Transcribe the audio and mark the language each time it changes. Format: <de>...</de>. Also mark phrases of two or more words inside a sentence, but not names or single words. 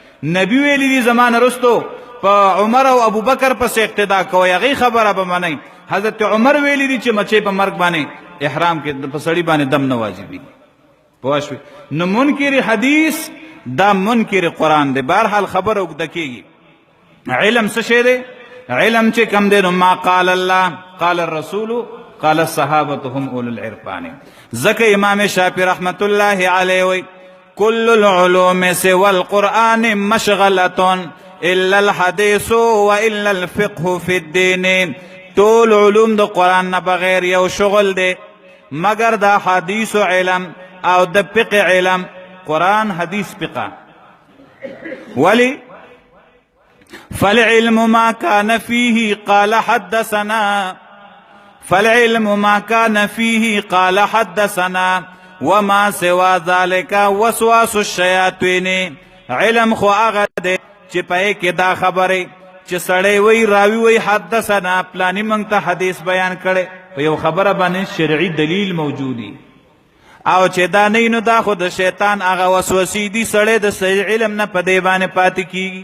<ps>نبي ویلي دي زمانه رستو په عمر او ابو بکر پسې اقتدا کوئ، هغې خبره به منئ. حضرت عمر ویلي دي چې مچې په مرګ باندې احرام کې په سړي باندې دم نه واجبي. پوه شوې؟ نو منکر حدیث دا منکر قرآن دی. بهرحال خبره اوږده کېږي. علم څه شی دی؟ علم چې کم دی نو</ps> <ar>ما قال الله قال الرسول قال الصحابة هم اولو العرفان.</ar> <ps>ذکر امام شافعی</ps> <ar>رحمت الله علیه</ar> <ps>وی</ps> <ar>کل العلوم سوى القرآن مشغلة الا الحديث والا الفقه في الدين.</ar> <ps>طول علوم د قرآن نه بغیر یو شغل دی مگر دا حدیث و علم او د فقه علم.</ps> <ar>قرآن حدیث فقه ولی فالعلم ما كان فيه قال حدثنا، فالعلم ما كان فيه قال حدثنا وما سوى ذلك وسواس الشياطين.</ar> <ps>علم خو هغه دی چې پای کې دا خبره چې سړی وی راوی وی حدثنا پلانی موږ ته حدیث بیان کړي په یو خبره باندې شرعي دلیل موجودی، او چې دا نه نو دا خو د شیطان هغه وسوسې دي، سړی د صحیح علم نه په دې باندې پاتې کیږي.</ps>